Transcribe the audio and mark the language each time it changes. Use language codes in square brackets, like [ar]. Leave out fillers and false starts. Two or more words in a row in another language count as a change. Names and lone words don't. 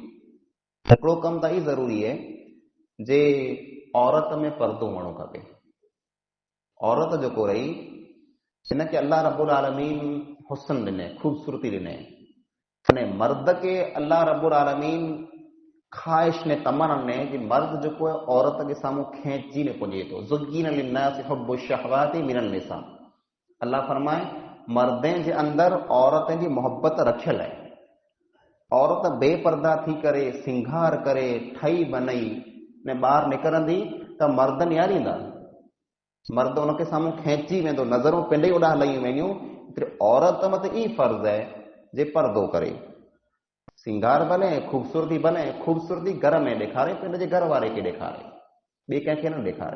[sd] हिकिड़ो कमु त ई ज़रूरी आहे जे औरत में पर्दो हुअणो खपे। औरत जेको रही, हिनखे अल्लाह रब्बुल आलमीन हुस्न ॾिने, ख़ूबसूरती ॾिने, अने मर्द के अल्लाह रब्बुल आलमीन ख़्वाहिश ने तमन्ना ने कि मर्द जेको आहे औरत के साम्हूं खेंचजी ने पुॼे थो। [ar] زين للناس حب الشهوات من النساء, [sd] अल्लाह फरमाए मर्दनि जे अंदरि औरतनि जी मोहब्बत रखियल आहे। औरत बेपर्दा थी करे, सिंगार करे, ठही बनई ने ॿाहिरि निकिरंदी त मर्द निहारींदा, मर्द उनखे साम्हूं खेंची वेंदो, नज़रूं पिंड ई ओॾा हलायूं वेंदियूं, एतिरे औरत मथे ई फर्ज़ आहे जे पर्दो करे, सिंगार भले, ख़ूबसूरती भले, ख़ूबसूरती घर में ॾेखारे, पिंड जे घर वारे खे ॾेखारे, ॿिए कंहिंखे न ॾेखारे।